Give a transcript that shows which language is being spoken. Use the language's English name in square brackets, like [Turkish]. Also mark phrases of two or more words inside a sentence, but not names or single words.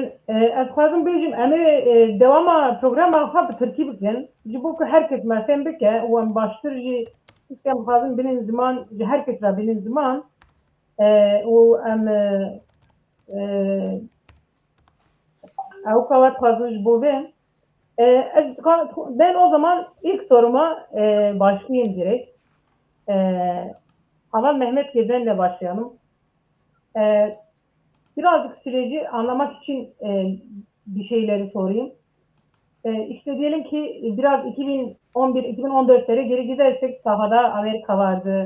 [Kurdish] Ez xwazim bêjim em ê dewama programa xwe bi Tirkî bikin. Ji bo ku herkes me fêm bike û em baştir jî em xwazim binin ziman ji herkes re binin ziman û em ew kavat xwazim ji bo vê. [Turkish] Ben o zaman ilk soruma başlayayım direkt. Ama Mehmet Gezen'le başlayalım. Birazcık süreci anlamak için bir şeyleri sorayım. İşte diyelim ki biraz 2011-2014'lere geri gidersek sahada Amerika vardı.